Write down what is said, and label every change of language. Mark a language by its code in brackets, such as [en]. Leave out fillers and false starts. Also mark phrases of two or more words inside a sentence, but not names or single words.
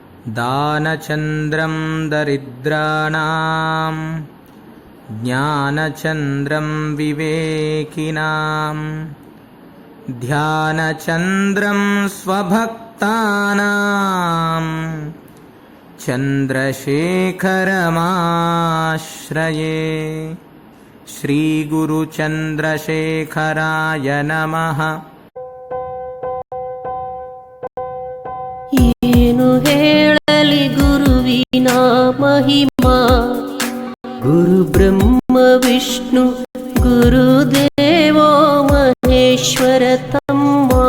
[sa] दानचन्द्रं दरिद्राणां ज्ञानचन्द्रं विवेकिनां ध्यानचन्द्रं स्वभक्तानां चन्द्रशेखरमाश्रये। श्रीगुरुचन्द्रशेखराय नमः। [kn] ಏನು ಹೇಳಲಿ ಗುರುವಿನ ಮಹಿಮಾ, [sa] ಗುರು ಬ್ರಹ್ಮ ವಿಷ್ಣು ಗುರುದೇವೋ ಮಹೇಶ್ವರ [kn] ತಮ್ಮ.